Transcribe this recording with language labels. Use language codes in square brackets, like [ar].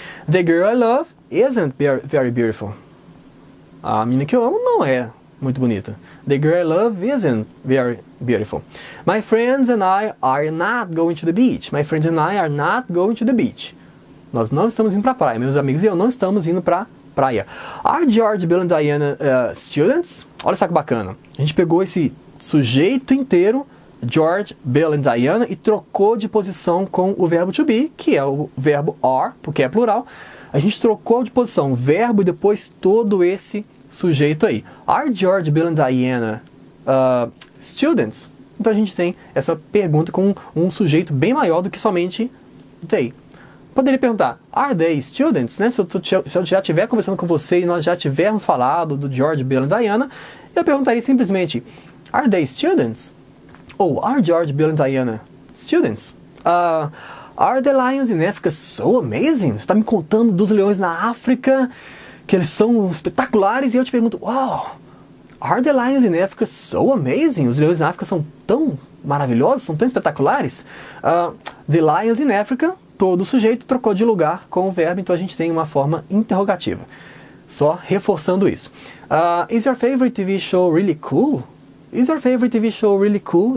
[en] The girl I love isn't very beautiful. [pt] A menina que eu amo não é muito bonita. [en] The girl I love isn't very beautiful. My friends and I are not going to the beach. My friends and I are not going to the beach. [pt] Nós não estamos indo para a praia. Meus amigos e eu não estamos indo para a praia. [en] Are George, Bill and Diana students? [pt] Olha só que bacana. A gente pegou esse sujeito inteiro, George, Bill and Diana, e trocou de posição com o verbo to be, que é o verbo are, porque é plural. A gente trocou de posição verbo e depois todo esse sujeito aí. [en] Are George, Bill and Diana students? [pt] Então a gente tem essa pergunta com um sujeito bem maior do que somente they. Poderia perguntar, [en] are they students? [pt] Né? Se eu já estiver conversando com você e nós já tivermos falado do George, Bill and Diana, eu perguntaria simplesmente, [en] are they students? Ou are George, Bill and Diana students? Are the lions in Africa so amazing? [pt] Você está me contando dos leões na África, que eles são espetaculares, e eu te pergunto, [en] wow, are the lions in Africa so amazing? [pt] Os leões na África são tão maravilhosos, são tão espetaculares? [en] The lions in Africa, [pt] todo o sujeito trocou de lugar com o verbo, então a gente tem uma forma interrogativa. Só reforçando isso. [en] Is your favorite TV show really cool? Is your favorite TV show really cool?